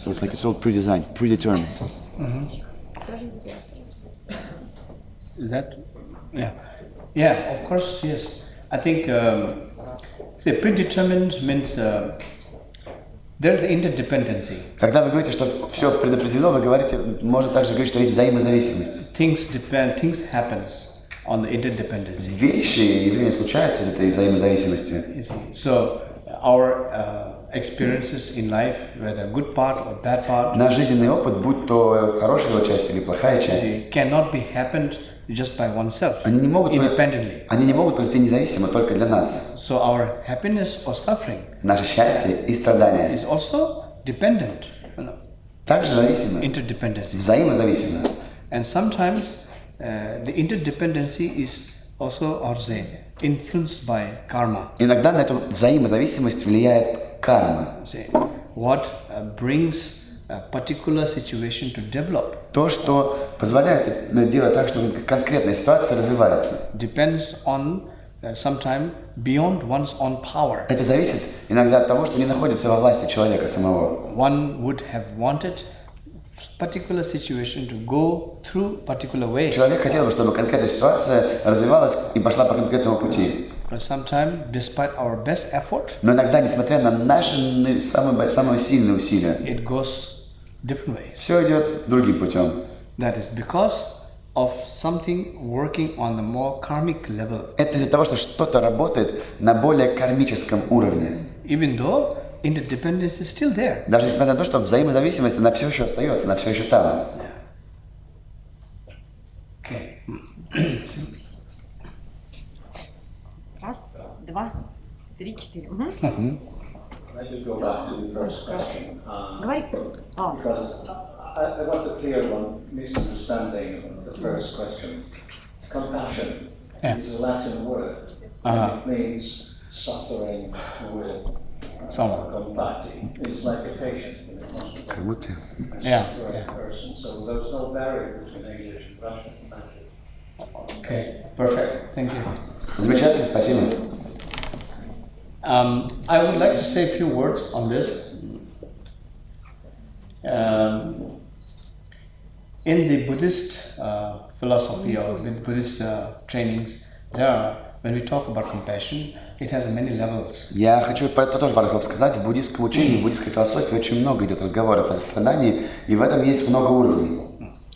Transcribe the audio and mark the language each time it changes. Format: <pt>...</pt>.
<en>So it's like it's all pre-designed, predetermined. Mm-hmm. Is that? Yeah. Yeah, of course, yes. I think say predetermined means there's the interdependency.</en> <ru>Когда вы говорите, что все предопределено, вы говорите, можно также говорить, что есть взаимозависимость.</ru> <en>Things happens on the interdependency.</en> <ru>Вещи и явления случаются из этой взаимозависимости.</ru> <en>So our experiences in life, whether good part or bad part,</en> <ru>наш жизненный опыт, будь то хорошая его часть или плохая часть,</ru> <en>cannot be happened just by oneself,</en> <ru>они не могут произойти независимо только для нас.</ru> <en>So our happiness or suffering,</en> <ru>наше счастье и страдания,</ru> <en>is also dependent,</en> <ru>также зависимы,</ru> <en>interdependency,</en> <ru>взаимозависимы.</ru> <en>And sometimes the interdependency is also, or say, influenced by karma.</en> <ru>Иногда на эту взаимозависимость влияет карма.</ru> <en>Say, what brings a particular situation to develop.</en> <ru>То, что позволяет делать так, чтобы конкретная ситуация развивается.</ru> <en>Depends on sometime beyond one's own power.</en> <ru>Это зависит иногда от того, что не находится во власти человека самого.</ru> <en>One would have wanted particular situation to go through particular way.</en> <ru>Человек хотел бы, чтобы конкретная ситуация развивалась и пошла по конкретному пути.</ru> <en>But sometimes, despite our best effort,</en> <ru>но иногда, несмотря на наши самые сильные усилия,</ru> <en>it goes different ways.</en> <ru>Все идет другим путем.</ru> <en>That is because of something working on the more karmic level.</en> <ru>Это из-за того, что что-то работает на более кармическом уровне.</ru> <en>Even though interdependence is still there.</en> <ru>Даже несмотря на то, что взаимозависимость, она все еще остается, она все еще там.</ru> <en>Okay.</en> <ru>Раз, два, три, четыре.</ru> <en>I just go back to the first question.</en> <ru>Говори.</ru> <en>Because I want to clear one misunderstanding of the first question. Compassion is a Latin word. It means suffering with compati. It's like a patient in a hospital. Suffering person. So there's no barrier between English and Russian. Okay, perfect. Thank you.</en> <ru>Замечательно, спасибо.</ru> <en>I would like to say a few words on this. In the Buddhist philosophy or with Buddhist trainings, when we talk about compassion, it has many levels.</en> <ru>Я хочу про это тоже пару слов сказать. В буддистском учении, в буддистской философии очень много идет разговоров о сострадании, и в этом есть много уровней.</ru>